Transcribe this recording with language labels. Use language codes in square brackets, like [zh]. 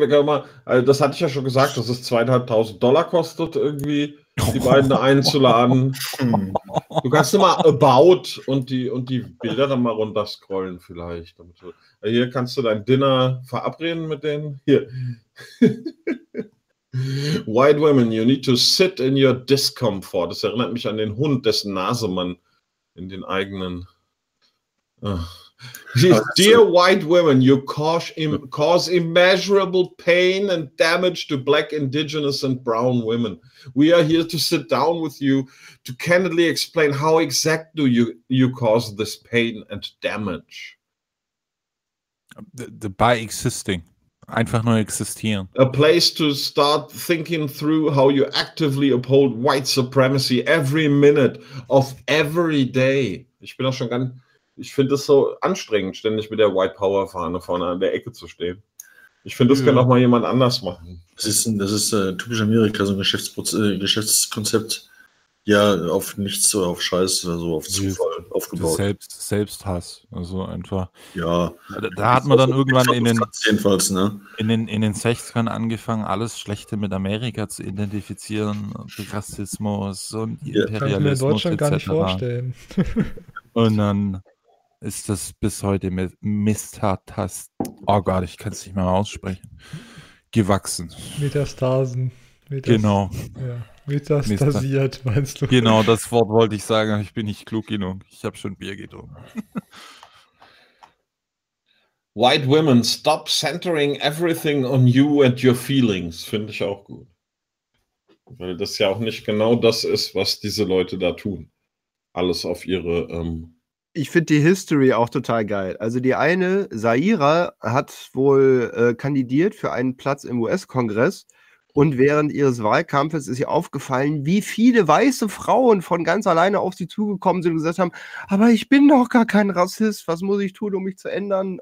[de] Wir können mal, also das hatte ich ja schon gesagt, dass es 2.500 Dollar kostet, irgendwie die beiden da einzuladen. Du kannst immer About und die Bilder dann mal runterscrollen, vielleicht. Damit du, hier kannst du dein Dinner verabreden mit denen. Hier. [en] White women, you need to sit in your discomfort. [de] Das erinnert mich an den Hund, dessen Nase man in den eigenen... [en] Dear white women, you cause immeasurable pain and damage to black, indigenous and brown women. We are here to sit down with you to candidly explain how exactly you cause this pain and damage. By existing. [de] Einfach nur existieren. [en] A place to start thinking through how you actively uphold white supremacy every minute of every day. [de] Ich bin auch schon ganz, ich finde es so anstrengend, ständig mit der White Power Fahne vorne an der Ecke zu stehen. Ich finde, das kann auch mal jemand anders machen. Das ist typisch Amerika, so ein Geschäftskonzept. Ja, auf nichts, so auf Scheiß, also auf Zufall aufgebaut. Selbsthass, also einfach. Ja. Da hat man dann irgendwann in den, jedenfalls, ne? in den 60ern angefangen, alles Schlechte mit Amerika zu identifizieren, Rassismus und Imperialismus etc. Kann ich mir in Deutschland gar nicht vorstellen. Und dann ist das bis heute mit Mr. Oh Gott, ich kann es nicht mehr aussprechen. Gewachsen. Metastasen. Genau. Ja. Metastasiert, meinst du? Genau, das Wort wollte ich sagen, aber ich bin nicht klug genug. Ich habe schon Bier getrunken. [en] White women, stop centering everything on you and your feelings. [de] Finde ich auch gut. Weil das ja auch nicht genau das ist, was diese Leute da tun. Alles auf ihre... Ich finde die History auch total geil. Also die eine, Zaira, hat wohl kandidiert für einen Platz im US-Kongress. Und während ihres Wahlkampfes ist ihr aufgefallen, wie viele weiße Frauen von ganz alleine auf sie zugekommen sind und gesagt haben, aber ich bin doch gar kein Rassist, was muss ich tun, um mich zu ändern?